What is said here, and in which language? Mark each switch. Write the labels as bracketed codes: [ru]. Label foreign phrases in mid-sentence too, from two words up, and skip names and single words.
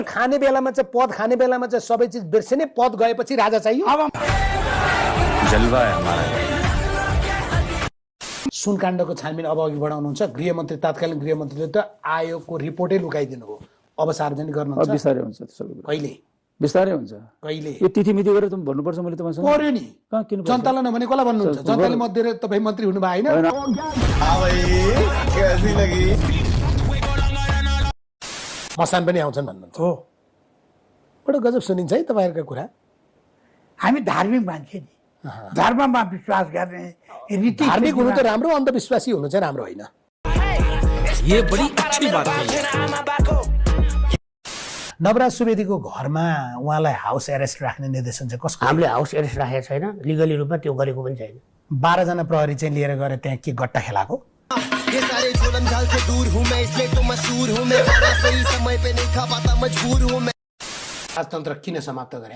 [ne] खाने बेलामा चाहिँ पद खाने बेलामा चाहिँ सबै चिज बिर्सिने, पद गएपछि राजा चाहियो। [hi] जलवा है हमारा। [ne] सुनकाण्डको छानबिन अब अघि बढाउनुहुन्छ। गृहमन्त्री, तत्कालीन गृहमन्त्रीले त आयोगको रिपोर्टै लुकाइदिनु हो, अब सार्वजनिक गर्नुहुन्छ। बिस्तारै हुन्छ त्यो सबै कुरा, कहिले बिस्तारै हुन्छ। कहिले यो तिथिमिति गरेर तुम भन्नुपर्छ, मैले तपाईँसँग पर्यो नि। कहाँ किन जनतालाई नभने कसलाई भन्नुहुन्छ? जनताले मत दिएर तपाईँ मन्त्री हुनुभयो होइन? मसान पनि आउँछन् भन्नुहुन्छ हो। बडो गजब सुनिन्छ है तपाईँहरूका कुरा। हामी धार्मिक मान्छे नि, धर्ममा विश्वास गर्ने रीति। धार्मिक हुनु त राम्रो, अन्धविश्वासी हुनु चाहिँ राम्रो होइन। [hi] ये बड़ी अच्छी बात है। [ne] नवराज सुवेदीको घरमा उहाँलाई [en] house arrest [ne] राख्ने निर्देशन चाहिँ कसको? हामीले [en] house arrest [ne] राखेको छैन, लिगली रूपमा त्यो गरेको पनि छैन। 12 जना प्रहरी चाहिँ लिएर गएर त्यहाँ के गट्टा खेलाको? राजतन्त्र किन समाप्त गरे?